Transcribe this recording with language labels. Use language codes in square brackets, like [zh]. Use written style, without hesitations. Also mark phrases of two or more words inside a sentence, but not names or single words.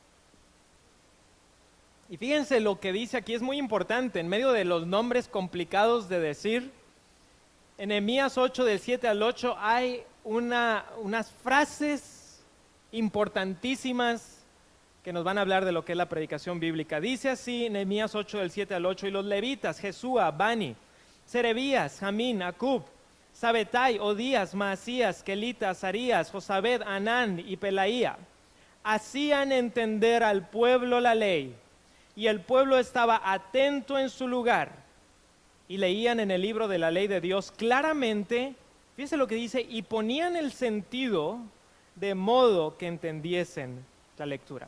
[es] Y fíjense lo que dice aquí, es muy importante, en medio de los nombres complicados de decir. En Nehemías 8, del 7 al 8, hay unas frases importantísimas que nos van a hablar de lo que es la predicación bíblica. Dice así Nehemías 8 del 7 al 8, y los levitas, Jesúa, Bani, Serebías, Jamín, Acub, Sabetai, Odías, Maasías, Kelita, Azarías, Josabed, Anán y Pelaía, hacían entender al pueblo la ley, y el pueblo estaba atento en su lugar, y leían en el libro de la ley de Dios claramente, fíjense lo que dice, y ponían el sentido de modo que entendiesen la lectura.